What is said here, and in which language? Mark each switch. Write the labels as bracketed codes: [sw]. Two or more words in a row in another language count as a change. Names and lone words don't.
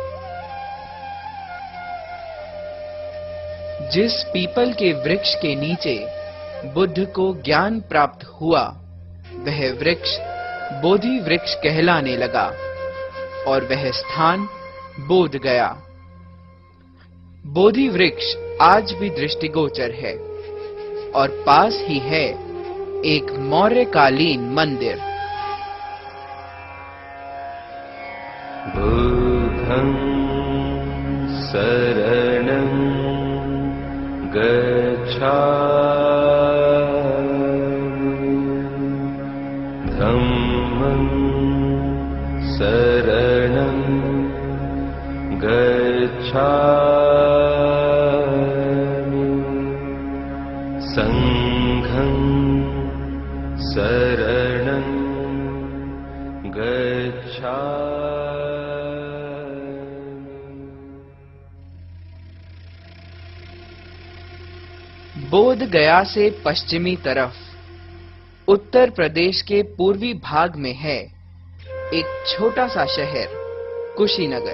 [hi] जिस पीपल के वृक्ष के नीचे बुद्ध को ज्ञान प्राप्त हुआ वह वृक्ष बोधि वृक्ष कहलाने लगा और वह स्थान बोध गया। बोधि वृक्ष आज भी दृष्टिगोचर है और पास ही है एक मौर्यकालीन मंदिर। [pi] बुद्धं शरणं गच्छामि धम्मं शरणं गच्छामि संघं शरणं गच्छामि। [hi] बोध गया से पश्चिमी तरफ उत्तर प्रदेश के पूर्वी भाग में है एक छोटा सा शहर कुशीनगर।